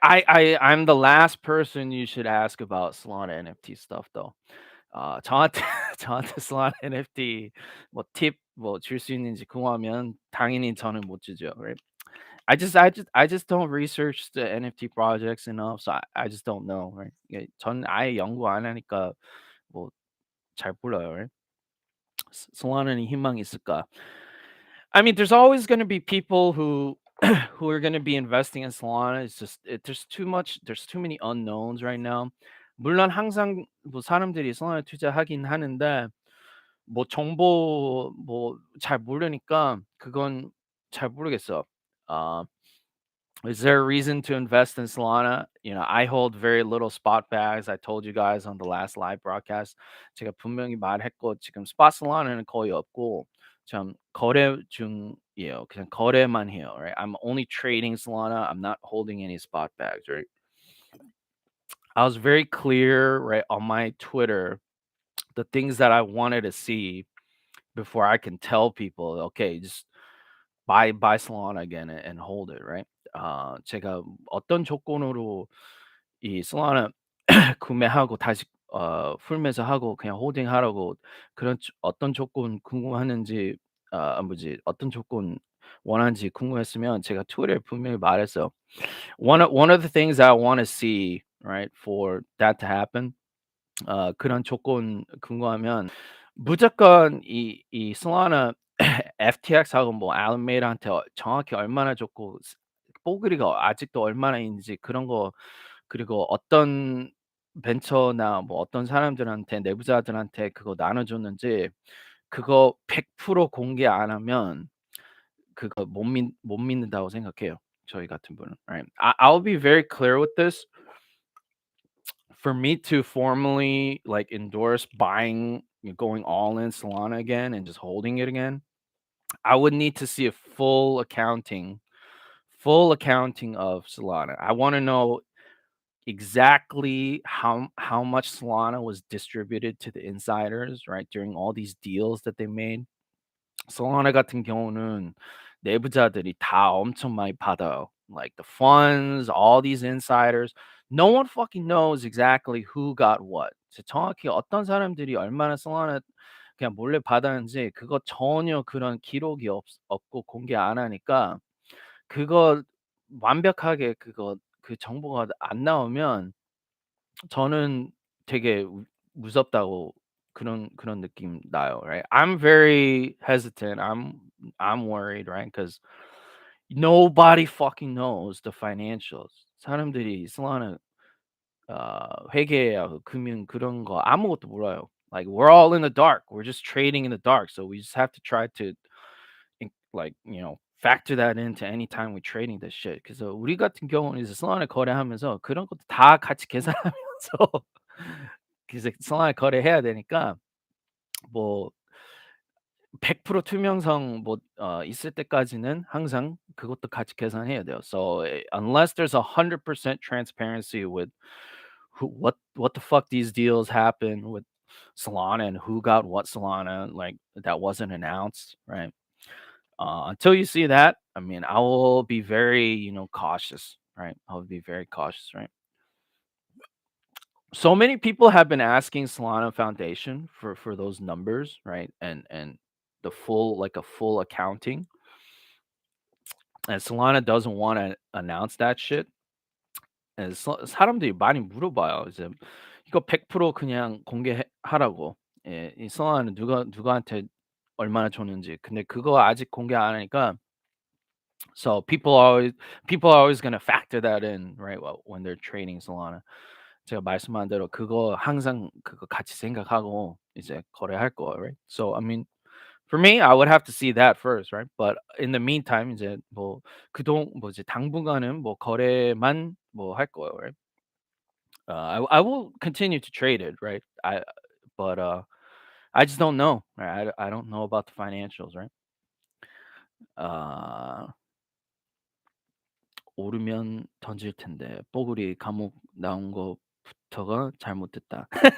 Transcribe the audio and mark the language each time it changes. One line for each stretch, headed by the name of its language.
English: I'm the last person you should ask about Solana NFT stuff, though.
Korean: 저한테 저한테 Solana NFT 뭐 팁 뭐 줄 수 있는지 궁금하면 당연히 저는 못 주죠,
English: right? I just don't research the NFT projects enough, so I just don't know, right?
Korean: 예, 전 아예 연구 안 하니까 뭐 잘 몰라요,
English: right?
Korean: Solana는 희망이 있을까?
English: I mean, there's always going to be people who who are going to be investing in Solana. It's just there's too much. There's too many unknowns right now.
Korean: 물론 항상 뭐 사람들이 Solana 투자하긴 하는데 뭐 정보 뭐 잘 모르니까 그건 잘 모르겠어.
English: 어, is there a reason to invest in Solana? You know, I hold very little spot bags. I told you guys on the last live broadcast.
Korean: 제가 분명히 말했고 지금 spot Solana는 거의 없고 참 거래 중이에요. 그냥 거래만 해요.
English: Right? I'm only trading Solana. I'm not holding any spot bags. Right? I was very clear, right, on my Twitter the things that I wanted to see before I can tell people, okay, just buy Solana again and hold it, right?
Korean: 제가 어떤 조건으로 이 Solana 구매하고 다시 풀매수하고 그냥 홀딩하라고 그런 어떤 조건 궁금하는지 뭐지 어떤 조건 원하는지 궁금했으면 제가 트위터에 분명히 말했어요.
English: One of the things I want to see, right, for that to happen,
Korean: 그런 조건 궁금하면 무조건 이 Solana FTX하고 뭐 알메이다한테 정확히 얼마나 줬고 뽀글이가 아직도 얼마나 있는지 그런 거 그리고 어떤 벤처나 뭐 어떤 사람들한테 내부자들한테 그거 나눠줬는지 그거 100% 공개 안 하면 그거 못 믿는다고 생각해요, 저희 같은 분은.
English: Right. I'll be very clear with this. For me to formally, like, endorse buying, going all in Solana again and just holding it again, I would need to see a full accounting of Solana. I wanna know exactly how much Solana was distributed to the insiders, right, during all these deals that they made.
Korean: Solana 같은 경우는 내부자들이 다 엄청 많이 받아요.
English: Like the funds, all these insiders. No one fucking knows exactly who got what.
Korean: 정확히 어떤 사람들이 얼마나 Solana 그냥 몰래 받았는지 그거 전혀 그런 기록이 없고 공개 안 하니까 그거 완벽하게 그 정보가 안 나오면 저는 되게 무섭다고 그런 느낌 나요.
English: Right? I'm very hesitant. I'm worried, right? Because nobody fucking knows the financials.
Korean: 사람들이 Solana 회계하고 금융 그런 거 아무것도 몰라요.
English: Like we're all in the dark. We're just trading in the dark. So we just have to try to like, factor that into any time we're trading this shit.
Korean: 그래서 우리 같은 경우는 이제 Solana 거래하면서 그런 것도 다 같이 계산하면서 그래서 Solana 거래해야 되니까 뭐 100% 투명성 뭐 있을 때까지는 항상 그것도 같이 계산해야 돼요.
English: So unless there's 100% transparency with what the fuck these deals happen with Solana and who got what Solana, like that wasn't announced, right? Until you see that, I mean, I will be very, cautious, right? I'll be very cautious, right? So many people have been asking Solana Foundation for those numbers, right? And the full like a full accounting. And Solana doesn't want to announce that shit. And
Korean: 사람들이 많이 물어봐요. 이제 이거 100% 그냥 공개하라고. 예, 이 Solana는 누구한테 얼마나 줬는지. 근데 그거 아직 공개 안 하니까
English: so people are always gonna factor that in, right? When they're trading Solana.
Korean: 제가 말씀한 대로 그거 항상 그거 같이 생각하고 이제 거래할 거예요,
English: right? So I mean, for me, I would have to see that first, right? But in the meantime,
Korean: 이제 뭐 이제 당분간은 뭐 거래만 뭐 할 거예요,
English: right? I will continue to trade it, right? But I just don't know, right? I don't know about the financials, right?
Korean: 아 오르면 던질 텐데 뽀글이 감옥 나온 거부터가 잘못됐다.